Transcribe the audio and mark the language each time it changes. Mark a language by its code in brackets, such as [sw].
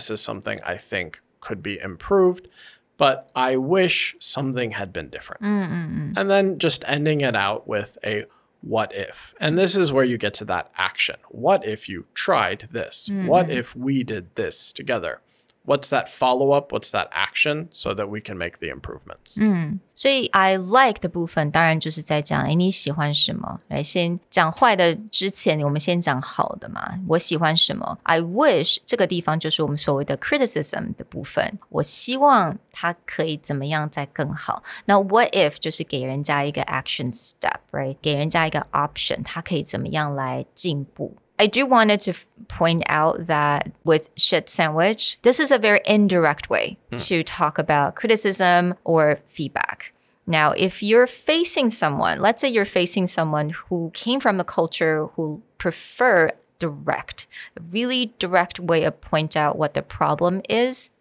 [en] This is something I think could be improved, but I wish something had been different. And then just ending it out with a what if. And this is where you get to that action. What if you tried this? What if we did this together? What's that follow-up? What's that action so that we can make the improvements? [zh] 所以 [en] I like [zh] 的部分当然就是在讲你喜欢什么，先讲坏的之前我们先讲好的嘛，我喜欢什么。 [en] I wish [zh] 这个地方就是我们所谓的 criticism 的部分，我希望它可以怎么样再更好。那 [en] what if [zh] 就是给人家一个 [en] action step， [zh] right？给人家一个 option， 它可以怎么样来进步。 [en] I do wanted to point out that with shit sandwich, this is a very indirect way to talk about criticism or feedback. Now, if you're facing someone, let's say you're facing someone who came from a culture who prefer direct, a really direct way of point out what the problem is.